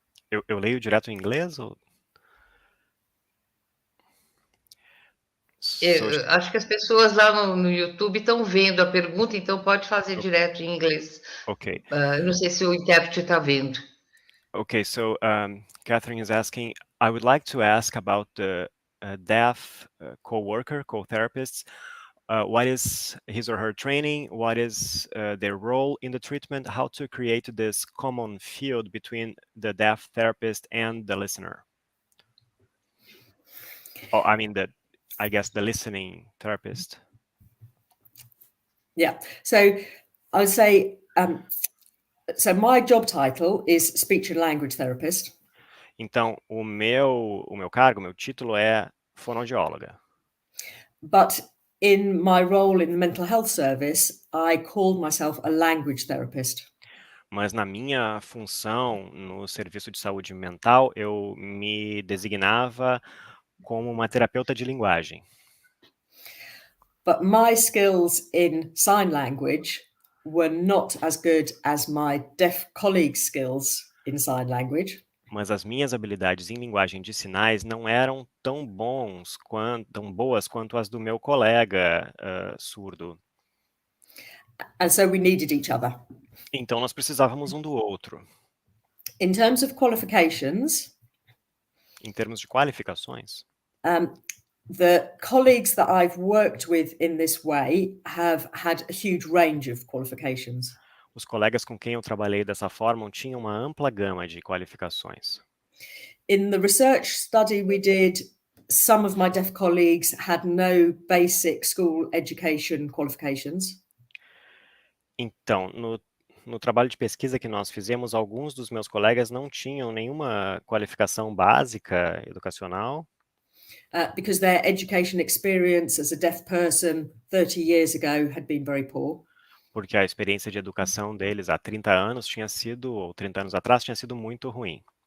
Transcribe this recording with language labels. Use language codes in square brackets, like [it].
[pt] Eu leio direto em inglês? Ou... Eu acho que as pessoas lá no YouTube estão vendo a pergunta, então pode fazer direto em inglês. Okay. Eu não sei se o intérprete está vendo. [en] Okay, so Catherine is asking, I would like to ask about the deaf co-worker, co-therapists. What is his or her training? What is their role in the treatment? How to create this common field between the deaf therapist and the listener? Oh, I mean, I guess the listening therapist. Yeah, so I would say, so my job title is speech and language therapist. [pt] Então, o meu cargo, meu título é fonoaudióloga. [en] But in my role in the mental health service, I called myself a language therapist. [pt] Mas na minha função no serviço de saúde mental, eu me designava como uma terapeuta de linguagem. [en] But my skills in sign language were not as good as my deaf colleagues' skills in sign language. [pt] Mas as minhas habilidades em linguagem de sinais não eram tão boas quanto as do meu colega surdo. [en] And so we needed each other. [pt] Então nós precisávamos um do outro. [en] In terms of qualifications, [pt] em termos de qualificações, [en] the colleagues that I've worked with in this way have had a huge range of qualifications. [pt] Os colegas com quem eu trabalhei dessa forma tinham uma ampla gama de qualificações. [en] In the research study we did, some of my deaf colleagues had no basic school education qualifications. [pt] Então, no trabalho de pesquisa que nós fizemos, alguns dos meus colegas não tinham nenhuma qualificação básica educacional. [en] Because their education experience as a deaf person 30 years ago had been very poor. [pt] Porque a experiência de educação deles há 30 anos ou 30 anos atrás, tinha sido muito ruim.